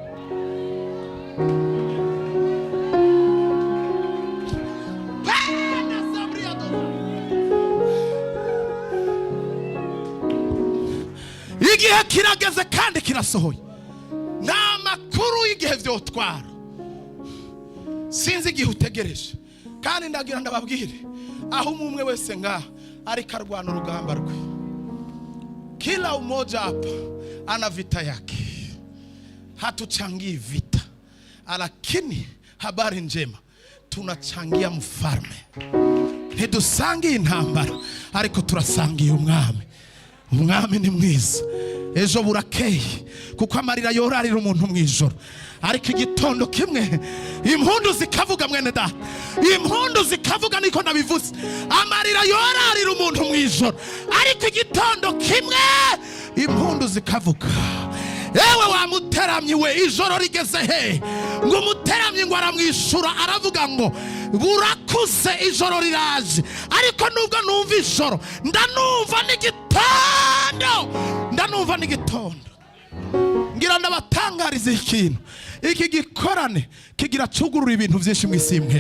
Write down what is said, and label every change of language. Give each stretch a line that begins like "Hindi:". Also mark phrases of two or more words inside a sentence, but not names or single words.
Rundi: Igihe kirageze kandi kirasohoye. Nta makuru y'igihe vyotwara, sinzi igihe utegereje. Kandi ndagira ndababwire, aho umwe wese ngaha ariko arwana urugamba rwe,
Swahili: kila umoja hapa ana vita yake. Hatuchangii vita, lakini habari njema tunachangia mfalme.
Rundi: Ntidusangiye intambara, ariko turasangiye umwami. Umwami ni mwiza. Ejo burakeye kuko amarira yorarira umuntu mwijoro, ariko igitondo kimwe impundu zikavuga. Mwene data, impundu zikavuga, niko nabivuze. Amarira yorarira umuntu mwijoro, ariko igitondo kimwe impundu zikavuga. Ewe wa muteramyi we, ijoro rigeze he? Ngo umuteramyi ngo aramwishura aravuga ngo burakuze ijoro riraje. Ariko nubwo numva ijoro, ndanumva n'igitondo. Ngira ndabatangariza ikintu, iki gikorane kigira cugurura ibintu byinshi mu isi imwe.